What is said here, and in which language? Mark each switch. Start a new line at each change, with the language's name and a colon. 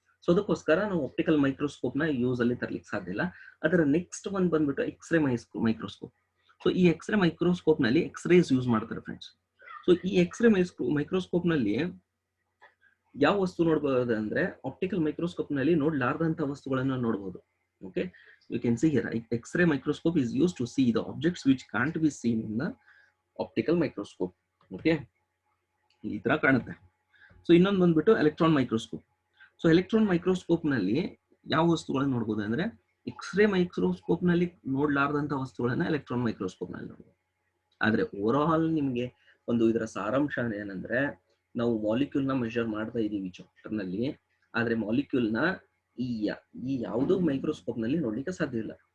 Kannada: So ಅದಕ್ಕೋಸ್ಕರ ನಾವು optical microscope ನ ಯೂಸ್ ಅಲ್ಲಿ ತರ್ಲಿಕ್ಕೆ ಸಾಧ್ಯ ಇಲ್ಲ. ಅದರ ನೆಕ್ಸ್ಟ್ ಒಂದು ಬಂದ್ಬಿಟ್ಟು ಎಕ್ಸ್ರೇ ಮೈಕ್ರೋಸ್ಕೋಪ್. ಸೊ ಈ ಎಕ್ಸ್ರೇ ಮೈಕ್ರೋಸ್ಕೋಪ್ ನಲ್ಲಿ ಎಕ್ಸ್ರೇಸ್ ಯೂಸ್ ಮಾಡ್ತಾರೆ ಫ್ರೆಂಡ್ಸ್. ಸೊ ಈ ಎಕ್ಸ್ರೇ ಮೈಕ್ರೋಸ್ಕೋಪ್ ನಲ್ಲಿ ಯಾವ ವಸ್ತು ನೋಡಬಹುದು ಅಂದ್ರೆ, ಆಪ್ಟಿಕಲ್ ಮೈಕ್ರೋಸ್ಕೋಪ್ ನಲ್ಲಿ ನೋಡ್ಲಾರ್ದಂತ ವಸ್ತುಗಳನ್ನು ನೋಡಬಹುದು.
English: Okay, you can see here, X-ray microscope is used to see the objects which can't be seen in the optical microscope.
Kannada: Okay, ಈ ತರ ಕಾಣುತ್ತೆ. ಸೊ ಇನ್ನೊಂದು ಬಂದ್ಬಿಟ್ಟು electron microscope. So electron microscope ನಲ್ಲಿ ಯಾವ ವಸ್ತುಗಳನ್ನು ನೋಡಬಹುದು ಅಂದ್ರೆ, ಎಕ್ಸ್ರೇ ಮೈಕ್ರೋಸ್ಕೋಪ್ ನಲ್ಲಿ ನೋಡ್ಲಾರ್ದಂತ ವಸ್ತುಗಳನ್ನ ಎಲೆಕ್ಟ್ರಾನ್ ಮೈಕ್ರೋಸ್ಕೋಪ್ ನಲ್ಲಿ ನೋಡಬಹುದು. ಆದ್ರೆ ಓವರ್ ಆಲ್ ನಿಮ್ಗೆ ಒಂದು ಇದರ ಸಾರಾಂಶ ಏನಂದ್ರೆ, ನಾವು ಮಾಲಿಕ್ಯೂಲ್ ನ ಮೆಜರ್ ಮಾಡ್ತಾ ಇದೀವಿ ಚಾಪ್ಟರ್ ನಲ್ಲಿ, ಆದ್ರೆ ಮಾಲಿಕ್ಯೂಲ್ ನ ಈ ಯಾವುದೋ ಮೈಕ್ರೋಸ್ಕೋಪ್ ನಲ್ಲಿ ನೋಡ್ಲಿಕ್ಕೆ ಸಾಧ್ಯ ಇಲ್ಲ.